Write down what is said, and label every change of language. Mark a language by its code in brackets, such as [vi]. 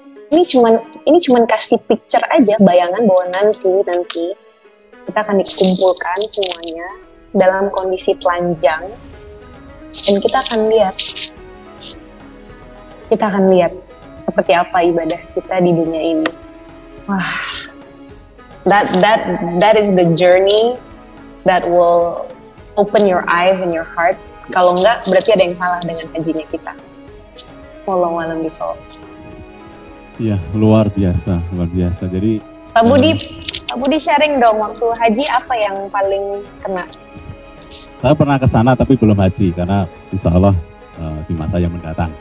[id] Ini cuman kasih picture aja, bayangan bahwa nanti kita akan dikumpulkan semuanya dalam kondisi telanjang, dan kita akan lihat seperti apa ibadah kita di dunia ini. [en] Wah, that is the journey that will open your eyes and your heart. [id] Kalau enggak, berarti ada yang salah dengan hajinya kita. Wallahu a'lam bishawab. Iya, luar biasa. Jadi Pak Budi sharing dong, waktu haji apa yang paling kena? Saya pernah ke sana tapi belum haji, karena insya Allah di masa yang mendatang.